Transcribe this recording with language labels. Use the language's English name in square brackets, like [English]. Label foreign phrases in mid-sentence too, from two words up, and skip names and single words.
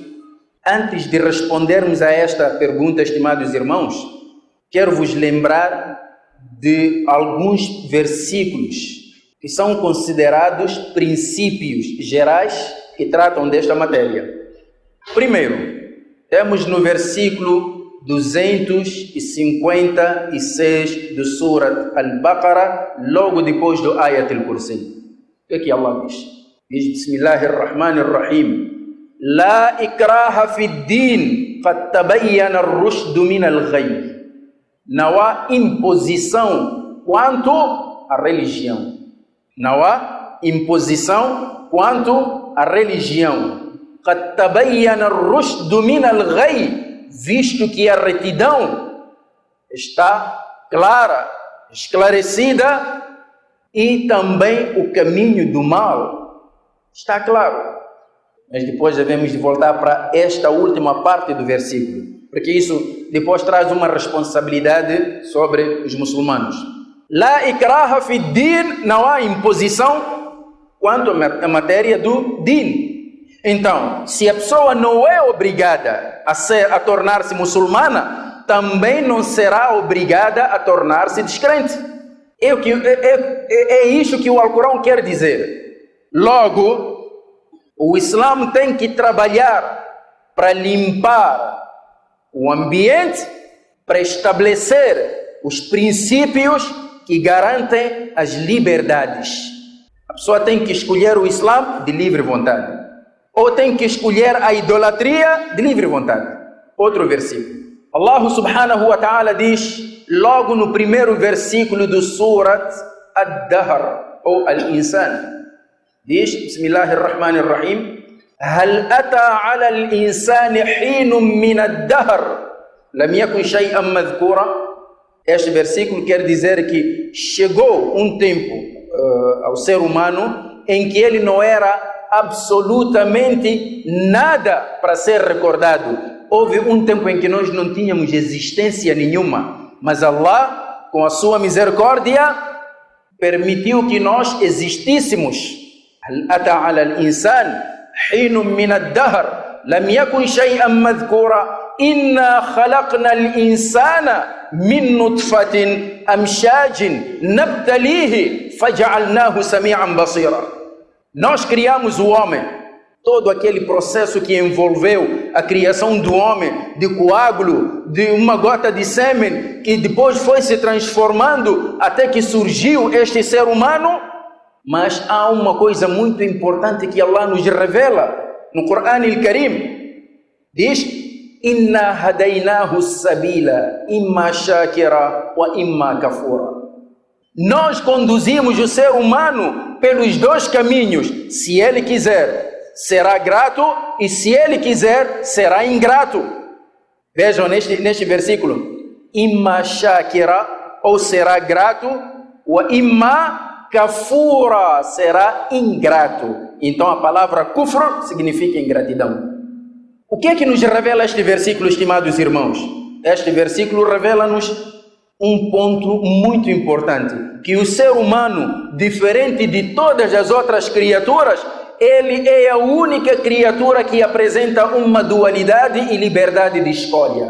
[Portuguese] Antes de respondermos a esta pergunta, estimados irmãos, quero vos lembrar de alguns versículos que são considerados princípios gerais que tratam desta matéria. Primeiro, temos no versículo 256 do Surat Al-Baqarah, logo depois do Ayat al-Kursi. O que é que Allah diz? Diz: [Arabic] بسم الله الرحمن الرحيم. لا إكراه في الدين فتبين الرشد من الغي. [Portuguese] Não há imposição quanto à religião. Não há imposição quanto à religião. [Arabic] فتبين الرشد من الغي, [Portuguese] visto que a retidão está clara, esclarecida, e também o caminho do mal está claro. Mas depois devemos voltar para esta última parte do versículo, porque isso depois traz uma responsabilidade sobre os muçulmanos. [Arabic] لا إكراه في دين, [Portuguese] não há imposição quanto à matéria do din. Então, se a pessoa não é obrigada a tornar-se muçulmana, também não será obrigada a tornar-se descrente. É isso que o Alcorão quer dizer. Logo, o Islã tem que trabalhar para limpar o ambiente, para estabelecer os princípios que garantem as liberdades. A pessoa tem que escolher o Islã de livre vontade, ou tem que escolher a idolatria de livre vontade. Outro versículo. Allah [Arabic] سبحانه وتعالى [Portuguese] diz, logo no primeiro versículo do Surat Ad-Dahr, ou Al-Insan, diz, [Arabic] بسم الله الرحمن الرحيم, هل أتى على الإنسان حين من الدهر لم يكن شيئا مذكورا. [Portuguese] Este versículo quer dizer que chegou um tempo ao ser humano em que ele não era absolutamente nada para ser recordado. Houve um tempo em que nós não tínhamos existência nenhuma, mas Allah, com a sua misericórdia, permitiu que nós existíssemos. [Arabic] هل أتى على الإنسان حين من الدهر لم يكن شيئا مذكورا إنا خلقنا الإنسان من نطفة أمشاج نبتليه فجعلناه سميعا بصيرا. [Portuguese] Nós criamos o homem, todo aquele processo que envolveu a criação do homem, de coágulo, de uma gota de sêmen, que depois foi se transformando até que surgiu este ser humano. Mas há uma coisa muito importante que Allah nos revela no Corão Al-Karim. Diz, [Arabic] إنا هديناه السبيل إما شاكرا وإما كفورا. [Portuguese] Nós conduzimos o ser humano pelos dois caminhos. Se ele quiser, será grato, e se ele quiser, será ingrato. Vejam neste versículo. [Arabic] إما شاكرا, [Portuguese] ou será grato, [Arabic] وإما كفورا, [Portuguese] será ingrato. Então a palavra kufr significa ingratidão. O que é que nos revela este versículo, estimados irmãos? Este versículo revela-nos um ponto muito importante, que o ser humano, diferente de todas as outras criaturas, ele é a única criatura que apresenta uma dualidade e liberdade de escolha.